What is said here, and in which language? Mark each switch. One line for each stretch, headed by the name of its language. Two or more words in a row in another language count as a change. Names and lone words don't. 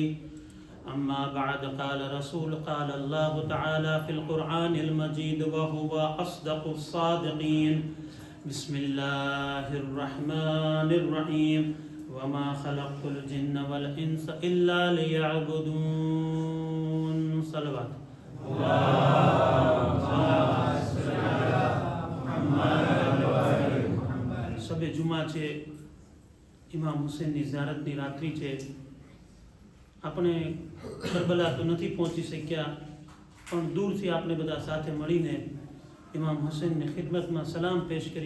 Arabic: أما بعد قال الله تعالى في القرآن المجيد وهو أصدق الصادقين. بسم الله الرحمن الرحيم. وما خلقت الجن والإنس إلا ليعبدون.
Gujarati: صلوات સબે જુમા છે, ઇમામ હુસૈનની ઝિયારતની રાત્રિ છે. આપણે કરબલા તો નથી પહોંચી શક્યા, પણ દૂરથી આપણે બધા સાથે મળીને ઇમામ હુસૈનની ખિદમતમાં સલામ પેશ કરીએ.